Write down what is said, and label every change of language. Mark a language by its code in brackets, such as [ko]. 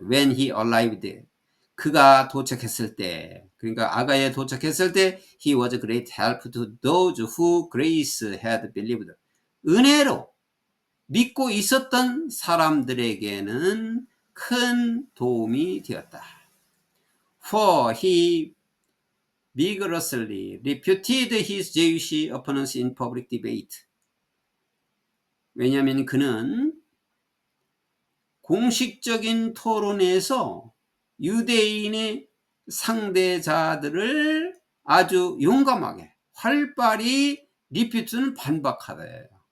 [en] When he arrived, [ko] 그가 도착했을 때, 그러니까 아가에 도착했을 때 [en] he was a great help to those who grace had believed. [ko] 은혜로 믿고 있었던 사람들에게는 큰 도움이 되었다. [en] For he vigorously refuted his Jewish opponents in public debate. [ko] 왜냐하면 그는 공식적인 토론에서 유대인의 상대자들을 아주 용감하게 활발히 리퓨트는 반박하대요.